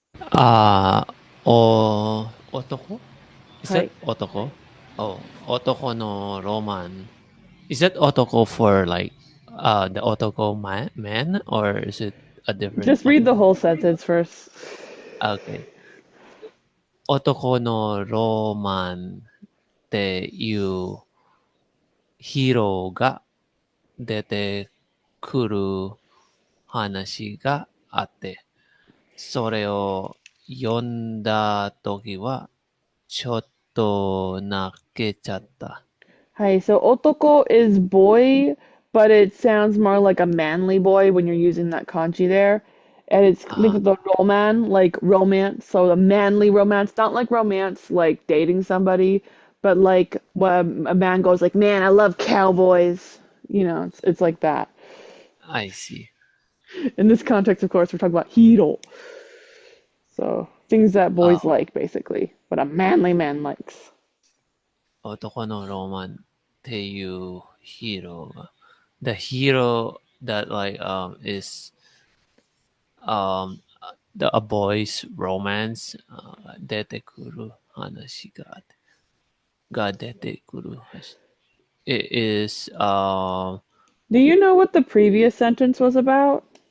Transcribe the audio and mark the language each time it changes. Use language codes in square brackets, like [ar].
[en] あー、Otoko? Is [ja] はい。 [en] that otoko? Oh, otoko no roman. Is that otoko for like the otoko man, or is it a different Just read the otoko? whole sentence first. Okay. [ja] Otoko no roman っていうヒーローが出てくる話があって、それを読んだ時はちょっと泣けちゃった。 [en] Hi, so otoko is boy, but it sounds more like a manly boy when you're using that kanji there. And it's linked Ah, with the roman, like romance, so the manly romance, not like romance, like dating somebody, but like when a man goes like, "Man, I love cowboys." It's like that. I see. In this context, of course, we're talking about hero, so things that boys Ah, like, basically, what a manly man likes. [ja] 男のロマンっていうヒーローが、 [en] the hero that like is um a boy's romance [ja] 出てくる話が出てくる話。 [en] It is Do you know what the previous sentence was about?